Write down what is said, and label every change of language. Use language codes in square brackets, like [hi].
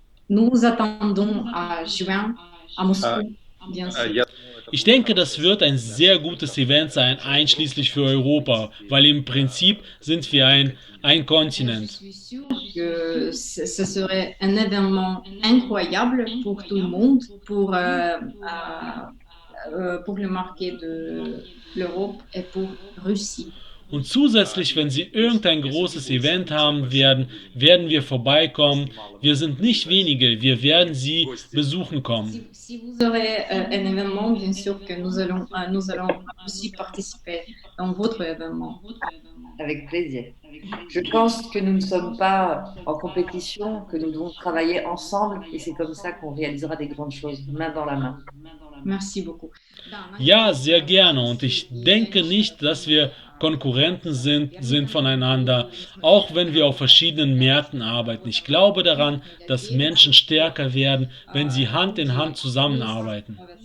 [fr] Nous attendons à juin à Moscou, bien sûr. [de] Ich denke, das wird ein sehr gutes Event sein, einschließlich für Europa, weil im Prinzip sind wir ein [fr] Je [de] Kontinent. [fr] suis sûre que ce serait un événement incroyable pour tout le monde, pour le marché de l'Europe et pour Russie. [de] Und zusätzlich, wenn sie irgendein großes Event haben werden, werden wir vorbeikommen. Wir sind nicht wenige, wir werden sie besuchen kommen. [fr] Si vous aurez un événement, bien sûr que nous allons aussi participer dans votre événement. Avec plaisir. Je pense que nous ne sommes pas en compétition, que nous devons travailler ensemble et c'est comme ça qu'on réalisera des grandes choses, main dans la main. Merci beaucoup. [de] Ja, sehr gerne. Und ich denke nicht, dass wir Konkurrenten sind voneinander, auch wenn wir auf verschiedenen Märkten arbeiten. Ich glaube daran, dass Menschen stärker werden, wenn sie Hand in Hand zusammenarbeiten.